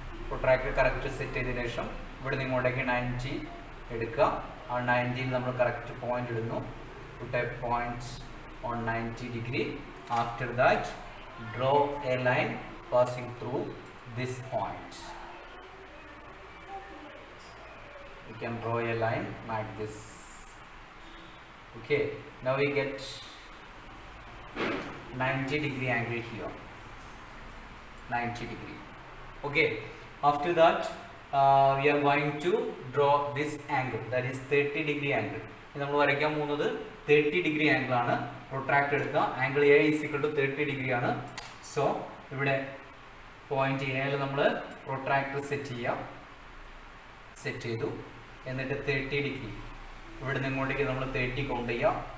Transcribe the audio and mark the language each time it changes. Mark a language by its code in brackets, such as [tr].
[ml] Protract correct set ചെയ്തതിനു ശേഷം ഇവിടെ നിങ്ങോട്ടേക്ക് 90 എടുക്കുക. ആ 90ൽ നമ്മൾ കറക്റ്റ് പോയിന്റ് ഇടുന്നു. [en] Put a point on 90 degree. After that draw a line passing through this point. You can draw a line like this. Okay, now we get 90 degree angle here. 90 degree. Okay, after that we are going to draw this angle, that is 30 degree angle. [ml] നമ്മൾ വരയ്ക്കാൻ പോകുന്നത് 30 degree angle ആണ്. Protract എടുക്കുക. [en] angle A is equal to 30 degree [ml] ആണ്. So ഇവിടെ point എയിൽ നമ്മൾ protractor set ചെയ്യാം. സെറ്റ് ചെയ്തു. എന്നിട്ട് 30 ഡിഗ്രി ഇവിടെ നിന്ന് ഇങ്ങോട്ടേക്ക് നമ്മൾ 30 കൗണ്ട് ചെയ്യാം.